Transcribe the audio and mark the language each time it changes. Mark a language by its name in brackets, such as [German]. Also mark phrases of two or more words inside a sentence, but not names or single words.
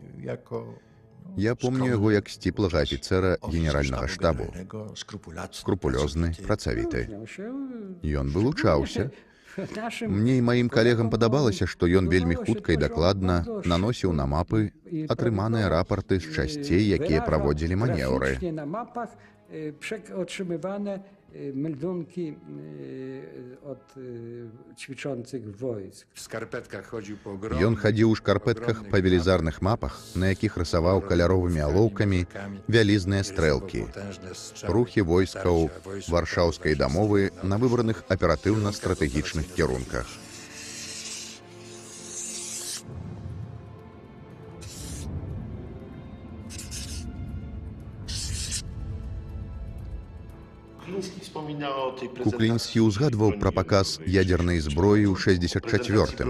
[Belarusian] Я помню яго як сціплага афіцэра генеральнага штабу. Скрупулёзны, працавіты. Ён вылучаўся. Мне і маім калегам падабалася, што ён вельмі хутка і дакладна наносіў на мапы атрыманыя рапарты з часцей, якія праводзілі манеўры. [Polish] Meldunki od ćwiczących wojsk. [Belarusian] Ён хадзіў у шкарпэтках па велізарных мапах, на якіх рысаваў каляровымі алоўкамі вялізныя стрэлкі. Рухі войскаў варшаўскай дамовы на выбраных аператыўна-стратэгічных кірунках. Куклінскі ўзгадваў пра паказ ядзернай зброі ў 64-м.